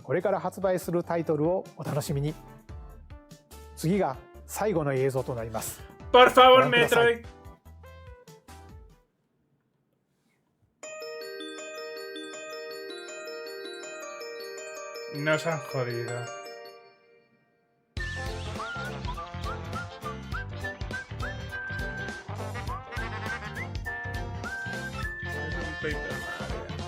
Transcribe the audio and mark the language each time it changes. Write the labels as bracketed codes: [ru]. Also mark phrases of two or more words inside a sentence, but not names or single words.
[ja] これから発売するタイトルをお楽しみに。次が最後の映像となります。 [es] Por [ja] ご [es] favor, [ja] 覧ください。 [es] Metroid. Nos han jodido. Es un Paper Mario.